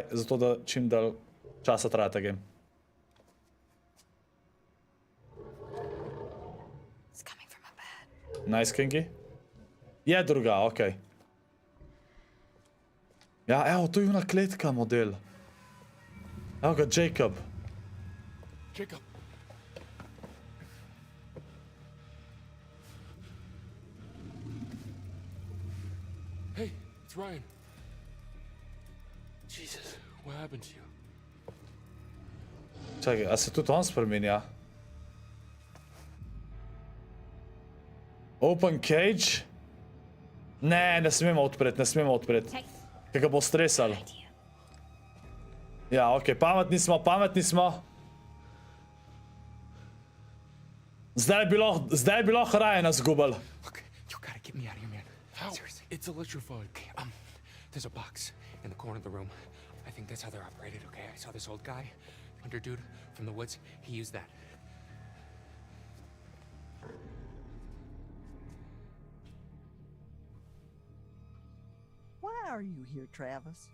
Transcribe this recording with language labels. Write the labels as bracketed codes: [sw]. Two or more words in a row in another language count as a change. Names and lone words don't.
[sl] Zato, da čim dalj časa traja ta game. Nice, Kingi. Je druga, okej. Ja, evo, to je ona kletka model. Evo ga, Jacob. [en] Jacob. Hey, it's Ryan. Jesus, what happened to you? [sl] Čakaj, a se tudi on spremenja? [en] Open cage. [sl] Ne, ne smemo odpreti, ne smemo odpreti. Kaj ga bo stresal. Ja, okej, pametni smo, pametni smo. Zdaj bi lahko raje nas zgubili. [en] You gotta get me out of here, man. How? Seriously. It's electrified. Okay, there's a box in the corner of the room. I think that's how they're operated, okay? I saw this old guy, hunter dude from the woods. He used that. Why are you here, Travis?